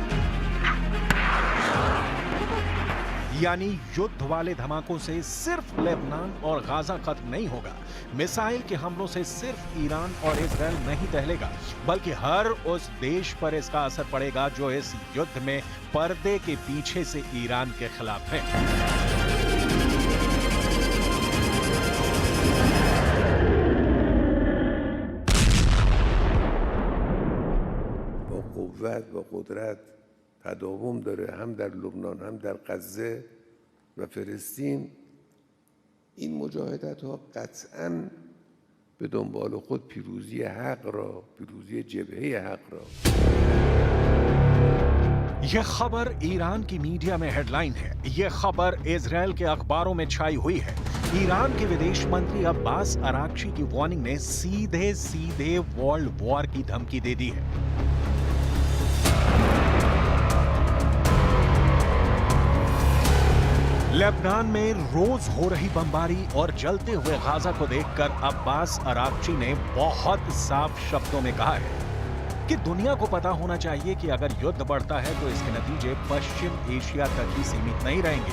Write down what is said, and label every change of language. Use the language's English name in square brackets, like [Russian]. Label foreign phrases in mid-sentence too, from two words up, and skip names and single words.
[Hindi] यानी युद्ध वाले धमाकों से सिर्फ लेबनान और गाजा खत्म नहीं होगा, मिसाइल के हमलों से सिर्फ ईरान और इजराइल नहीं दहलेगा, बल्कि हर उस देश पर इसका असर पड़ेगा जो इस युद्ध में पर्दे के पीछे से ईरान के खिलाफ है। [Persian] با قوت و قدرت تداوم داره، هم در لبنان هم در غزه و فلسطین. این مجاهدت ها قطعاً به دنبال خود پیروزی حق را، پیروزی جبهه حق را. [Hindi] यह खबर ईरान की मीडिया में हेडलाइन है। यह खबर इजराइल के अखबारों में छाई हुई है। ईरान के विदेश मंत्री अब्बास अराक्ची की वार्निंग ने सीधे सीधे [English] world war [Hindi] की धमकी दे दी है। लेबनान में रोज हो रही बमबारी और जलते हुए गाजा को देखकर अब्बास अराक्ची ने बहुत साफ शब्दों में कहा है कि दुनिया को पता होना चाहिए कि अगर युद्ध बढ़ता है तो इसके नतीजे पश्चिम एशिया तक ही सीमित नहीं रहेंगे।